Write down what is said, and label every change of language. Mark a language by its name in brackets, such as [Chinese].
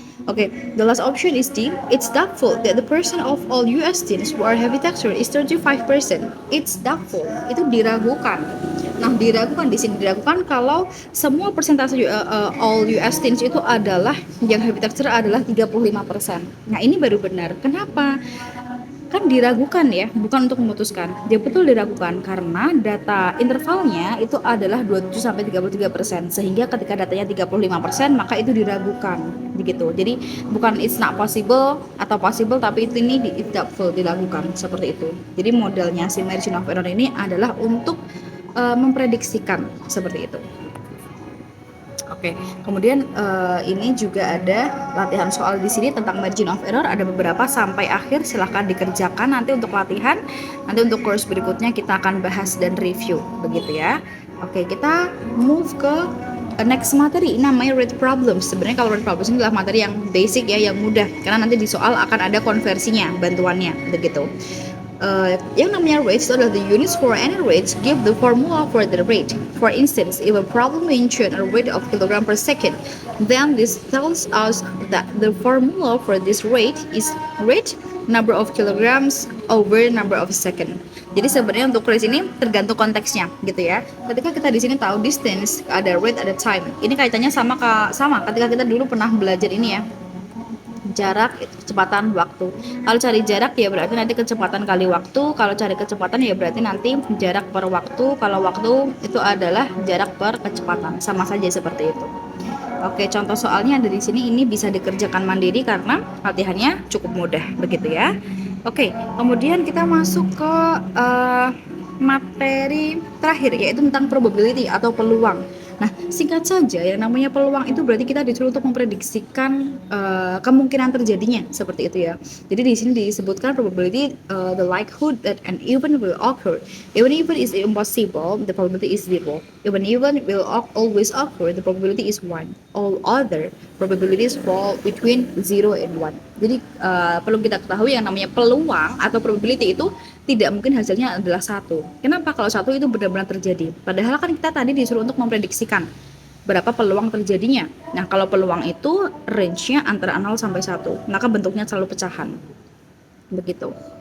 [English] Okay, the last option is D. It's doubtful that the percent of all US teens who are heavy taxer is 35%. It's doubtful. [Indonesian] Itu diragukan. Nah, diragukan di sini diragukan kalau semua persentase all US teens itu adalah yang heavy taxer adalah 35%. Nah, ini baru benar. Kenapa? Kan diragukan ya, bukan untuk memutuskan. Dia betul diragukan karena data intervalnya itu adalah 27 sampai 33%. Sehingga ketika datanya 35%, maka itu diragukan begitu. Jadi bukan [English] it's not possible [Indonesian] atau possible, tapi itu ini doubtful, diragukan seperti itu. Jadi modelnya si margin of error ini adalah untuk memprediksikan seperti itu. Oke, kemudian ini juga ada latihan soal di sini tentang margin of error, ada beberapa sampai akhir, silahkan dikerjakan nanti untuk latihan. Nanti untuk course berikutnya kita akan bahas dan review begitu ya. Oke, kita move ke next materi, namanya rate problems. Sebenarnya kalau rate problems ini adalah materi yang basic ya, yang mudah karena nanti di soal akan ada konversinya, bantuannya begitu. Yang namanya rates itu adalah [English] the units for any rate give the formula for the rate. For instance, if a problem mention a rate of kilogram per second, then this tells us that the formula for this rate is rate number of kilograms over number of second. [Indonesian] Jadi sebenarnya untuk rate ini tergantung konteksnya gitu ya. Ketika kita di sini tahu distance, ada rate, ada time. Ini kaitannya sama ketika kita dulu pernah belajar ini ya. Jarak, kecepatan, waktu. Kalau cari jarak ya berarti nanti kecepatan kali waktu. Kalau cari kecepatan ya berarti nanti jarak per waktu. Kalau waktu itu adalah jarak per kecepatan. Sama saja seperti itu. Oke, contoh soalnya ada di sini. Ini bisa dikerjakan mandiri karena latihannya cukup mudah begitu ya. Oke, kemudian kita masuk ke materi terakhir, yaitu tentang probability atau peluang. Nah, singkat saja, yang namanya peluang itu berarti kita disuruh untuk memprediksikan kemungkinan terjadinya seperti itu ya. Jadi di sini disebutkan [English] probability, the likelihood that an event will occur. Even if it is impossible, the probability is 0. Even event will always occur, the probability is 1. All other probabilities fall between 0 and 1. [Indonesian] Jadi perlu kita ketahui yang namanya peluang atau probability itu tidak mungkin hasilnya adalah 1. Kenapa? Kalau 1 itu benar-benar terjadi. Padahal kan kita tadi disuruh untuk memprediksikan berapa peluang terjadinya. Nah, kalau peluang itu range-nya antara 0 sampai 1, maka bentuknya selalu pecahan. Begitu.